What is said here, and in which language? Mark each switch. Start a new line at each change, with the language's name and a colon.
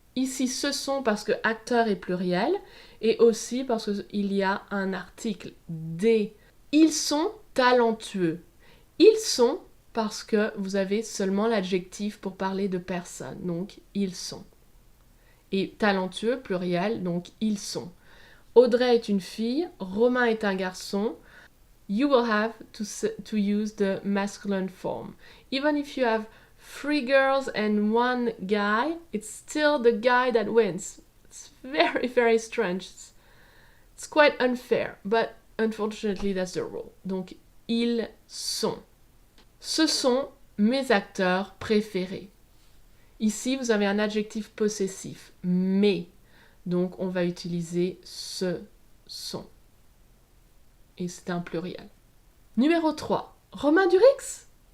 French: Ici, ce sont parce que acteur est pluriel et aussi parce qu'il y a un article, des. Ils sont talentueux. Ils sont parce que vous avez seulement l'adjectif pour parler de personne, donc ils sont. Et talentueux, pluriel, donc ils sont. Audrey est une fille, Romain est un garçon.
English: You will have to use the masculine form. Even if you have 3 girls and 1 guy, it's still the guy that wins. It's very, very strange. It's quite unfair, but unfortunately that's the rule.
French: Donc, ils sont. Ce sont mes acteurs préférés. Ici, vous avez un adjectif possessif, mes. Donc, on va utiliser ce sont. Et c'est un pluriel. Numéro 3. Romain Duris.